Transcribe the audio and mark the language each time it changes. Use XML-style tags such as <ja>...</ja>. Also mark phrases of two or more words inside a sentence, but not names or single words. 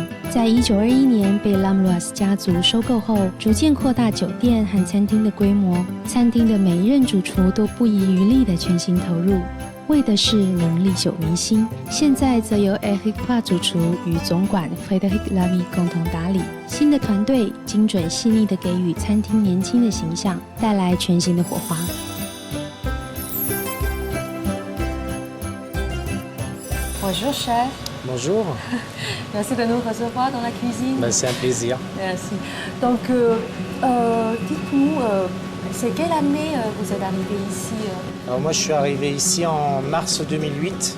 <zh>在1921年被 L'Ambroise 家族收购后，逐渐扩大酒店和餐厅的规模，餐厅的每一任主厨都不遗余力地全心投入，为的是能历久弥新。现在则由 Eric Pa 主厨与总管 Frédéric Lamy 共同打理。新的团队精准细腻地给予餐厅年轻的形象，带来全新的火花。</zh> <fr>Bonjour chef. Bonjour. Merci de nous recevoir dans la cuisine. Ben, c'est un plaisir. Merci. Donc, dites-nous, c'est quelle année vous êtes arrivé ici Alors moi je suis arrivé ici en mars 2008.</fr>